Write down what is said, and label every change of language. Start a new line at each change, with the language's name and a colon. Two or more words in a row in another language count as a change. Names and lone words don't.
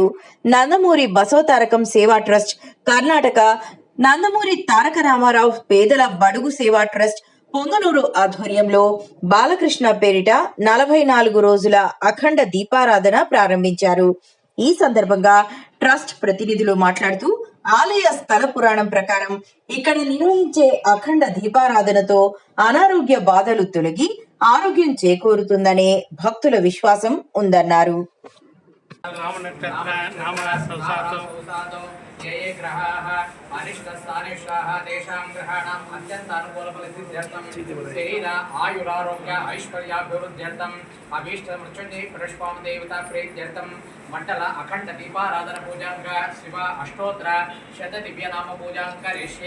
Telugu: నందమూరి బసవతారకం సేవా ట్రస్ట్ కర్ణాటక, నందమూరి తారక రామారావు పేదల బడుగు సేవా ట్రస్ట్ పొంగనూరు ఆధ్వర్యంలో బాలకృష్ణ పేరిట 44 రోజుల అఖండ దీపారాధన ప్రారంభించారు. ఈ సందర్భంగా ట్రస్ట్ ప్రతినిధులు మాట్లాడుతూ ఆలయ స్థల పురాణం ప్రకారం ఇక్కడ నిర్వహించే అఖండ దీపారాధనతో అనారోగ్య బాధలు తొలగి ఆరోగ్యం చేకూరుతుందనే భక్తుల విశ్వాసం ఉందన్నారు.
Sanskrit: ये ग्रहाः अनिष्टस्थानेष्टाः तेषां ग्रहाणाम् अत्यन्तानुकूलफलसिद्ध्यर्थं शरीर आयुरारोग्य ऐश्वर्याभिवृद्ध्यर्थम् अभीष्टमृत्युञ्जय परशुराम देवता प्रीत्यर्थं मंडल अखंड दीपाराधन पूजांग शिव अष्टोत्तर शतदिव्यनाम पूजां करिष्ये.